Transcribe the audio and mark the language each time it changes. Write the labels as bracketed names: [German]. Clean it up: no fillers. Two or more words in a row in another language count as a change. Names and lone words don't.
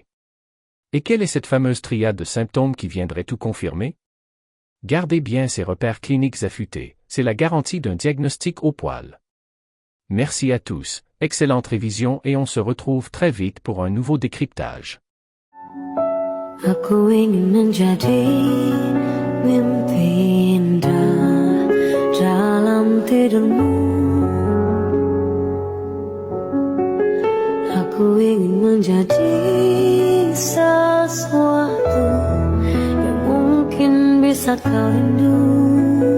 [French] Et quelle est cette fameuse triade de symptômes qui viendrait tout confirmer? Gardez bien ces repères cliniques affûtés, c'est la garantie d'un diagnostic au poil. Merci à tous, excellente révision et on se retrouve très vite pour un nouveau décryptage. [Indonesian] Aku ingin menjadi mimpi indah dalam tidurmu. Aku ingin menjadi sesuatu yang mungkin bisa kau rindu.